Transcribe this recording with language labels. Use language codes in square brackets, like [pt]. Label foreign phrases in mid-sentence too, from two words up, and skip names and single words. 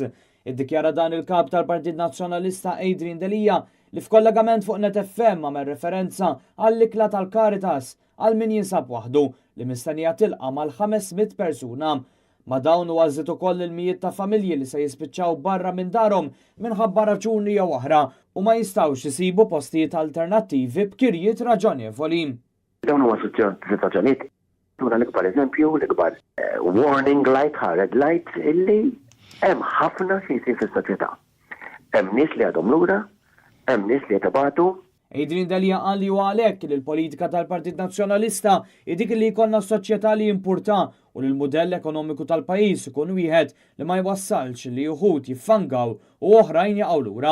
[mt] Iddikjara dan il-kap tal-Partit Nazzjonalista Adrian Delija li f'kollegament fuq Net FM għamel referenza għall-ikla tal-Caritas għal min jinsab waħdu li mistennija tilqa' mal-500 persuna. Ma dawn għażiet ukoll il-mijiet ta' familji li se jispiċċaw barra minn darhom minħabba raġuni jew oħra u ma jistgħux isibu postijiet alternattivi b'kirjiet raġonevoli. Dawn huwa sitwazzjonijiet tura l-ikbar eżempju, l-ikbar [en] warning light, red light [mt] illi hemm ħafna xi jsir fis-soċjetà. Hemm nies li għadhom lura, hemm nies li qed ibatu. Adrian Delija qal li huwa għalhekk li l-politika tal-Partit Nazzjonalista dik li jkollna soċjetà li jimpurta u li l-mudell ekonomiku tal-pajjiż ikun wieħed li ma jwassalx li wħud jiffangaw u oħrajn jaqgħu lura.